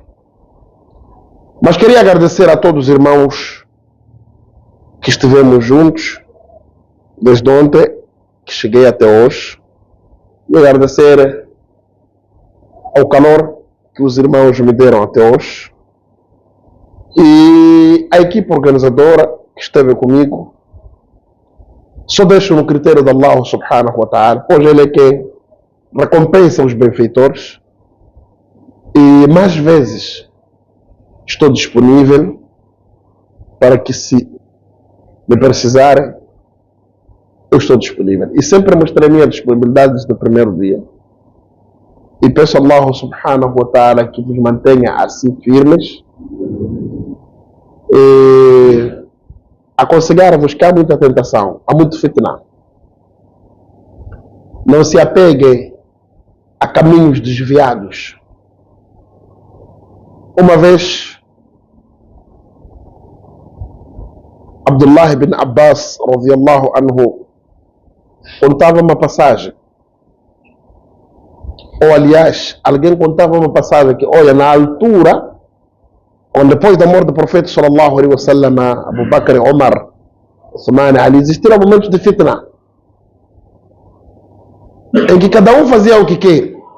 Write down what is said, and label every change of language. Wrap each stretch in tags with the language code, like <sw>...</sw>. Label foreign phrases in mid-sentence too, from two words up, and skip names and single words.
<pt>Mas queria agradecer a todos os irmãos que estivemos juntos desde ontem, que cheguei até hoje. E agradecer ao calor que os irmãos me deram até hoje. E a equipe organizadora que esteve comigo. Só deixo no critério de Allah</pt> <ar>سبحانه وتعالى,</ar> <pt>pois Ele é quem recompensa os benfeitores. E mais vezes estou disponível para que, se me precisarem, eu estou disponível. E sempre mostrei a minha disponibilidade desde o primeiro dia. E peço a Allah</pt> <ar>سبحانه وتعالى</ar> <pt>que vos mantenha assim firmes. E aconselhar-vos que há muita tentação, há muito fitna. Não se apeguem a caminhos desviados. Uma vez, Abdullah ibn Abbas</pt> <ar>رضي الله عنه</ar> <pt>contava uma passagem, ou aliás, alguém contava uma passagem que, olha, na altura, quando depois da morte do profeta</pt> <ar>صلى الله عليه وسلم,</ar> <pt>Abu Bakr, Omar, Uthman, Ali, existiram momentos de fitna, em que cada um fazia o que quer.</pt>